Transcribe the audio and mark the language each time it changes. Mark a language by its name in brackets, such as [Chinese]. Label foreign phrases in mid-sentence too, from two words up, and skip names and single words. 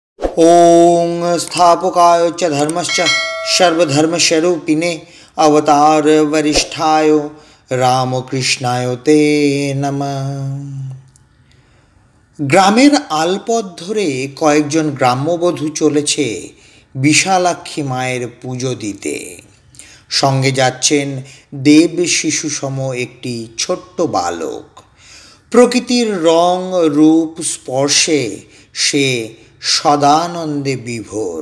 [Sanskrit] ओं स्थापकाय च धर्मश्च सर्वधर्मस्वरूपिणे अवतार वरिष्ठाय रामकृष्णाय ते नमः। [Bangla] গ্রামের আলপথ ধরে কয়েকজন গ্রাম্যবধূ চলেছে বিশালাক্ষী মায়ের পুজো দিতে। সঙ্গে যাচ্ছেন দেব শিশুসম একটি ছোট্ট বালক। প্রকৃতির রং রূপ স্পর্শে সে সদানন্দে বিভোর।